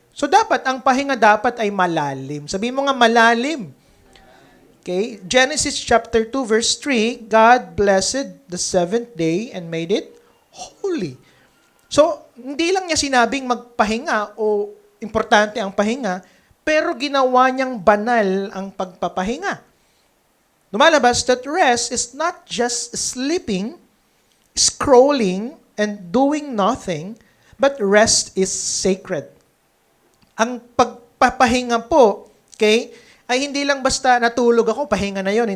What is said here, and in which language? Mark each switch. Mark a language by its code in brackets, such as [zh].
[tl] So, dapat, ang pahinga dapat ay malalim. Sabihin mo nga, malalim. [en] Okay, Genesis chapter 2 verse 3, God blessed the seventh day and made it holy. [tl] So, hindi lang niya sinabing magpahinga o importante ang pahinga, pero ginawa niyang banal ang pagpapahinga. Lumalabas [en] that rest is not just sleeping, scrolling, and doing nothing, but rest is sacred. [tl] Ang pagpapahinga po, okay, ay hindi lang basta natulog ako, pahinga na yon.